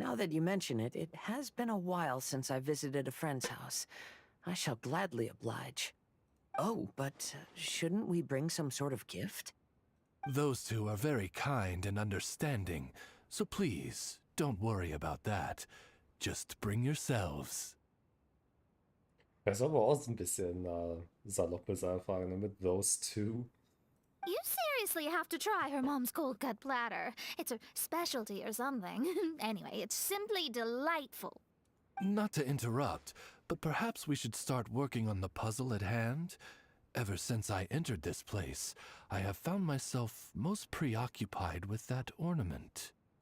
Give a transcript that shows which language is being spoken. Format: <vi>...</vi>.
<en>Now that you mention it, it has been a while since I visited a friend's house. I shall gladly oblige. Oh, but shouldn't we bring some sort of gift? Those two are very kind and understanding, so please, don't worry about that. Just bring yourselves.</en> <de>Das ist aber auch so ein bisschen saloppes einfach, ne, mit those two.</de> <en>You seriously have to try her mom's cold cut platter. It's her specialty or something. Anyway, it's simply delightful. Not to interrupt, but perhaps we should start working on the puzzle at hand? Ever since I entered this place, I have found myself most preoccupied with that ornament.</en>